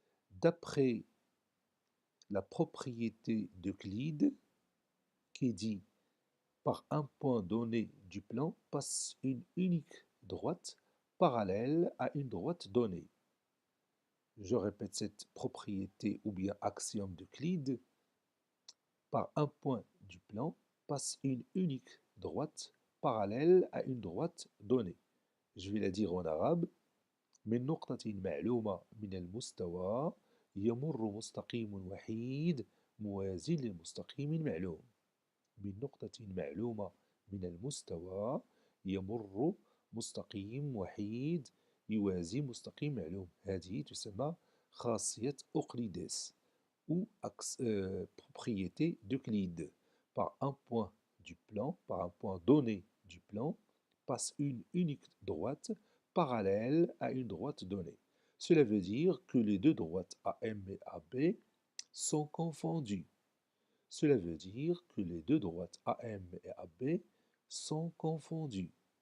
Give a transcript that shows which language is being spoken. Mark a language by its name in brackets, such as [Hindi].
[French] D'après la propriété d'Euclide qui dit par un point donné du plan passe une unique droite parallèle à une droite donnée. Je répète cette propriété ou bien axiome d'Euclide. Par un point du plan passe une unique droite parallèle à une droite donnée. Je vais la dire en arabe. [Arabic] من نقطة معلومة من المستوى يمر مستقيم وحيد موازي للمستقيم المعلوم. من نقطة معلومة من المستوى يمر مستقيم وحيد يوازي مستقيم معلوم. هذه تسمى خاصية أوقليدس [French] ou propriété d'Euclide. Par un point du plan, par un point donné du plan, passe une unique droite parallèle à une droite donnée. Cela veut dire que les deux droites AM et AB sont confondues. Cela veut dire que les deux droites AM et AB sont confondues.